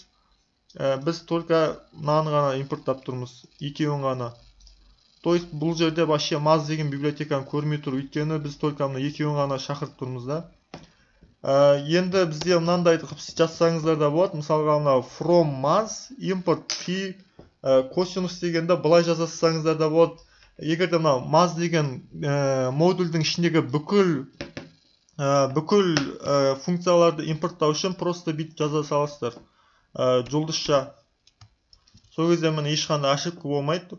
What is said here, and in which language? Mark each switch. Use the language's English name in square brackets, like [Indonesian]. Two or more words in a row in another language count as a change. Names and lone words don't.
[Kazakh] Біз только мынаны ғана импорттап тұрмыз, екеуін ғана. [Russian] То есть [Kazakh] бұл жерде вообще маз деген библиотеканы көрмей тұр, өйткені біз только мына екеуін ғана шақырып тұрмыз да. Енді бізде мынандайды жазсаңыздар да болады. Мысалға мына [English] from maz import p [Kazakh] косинус дегенде былай жазсаңыздар да болады. Егер де мына maz деген модульдің ішіндегі бүкіл функцияларды импорттау үшін просто бит жаза саласыздар. Жұлдызша. Сол кезде міне ешқандай ошибка болмайды.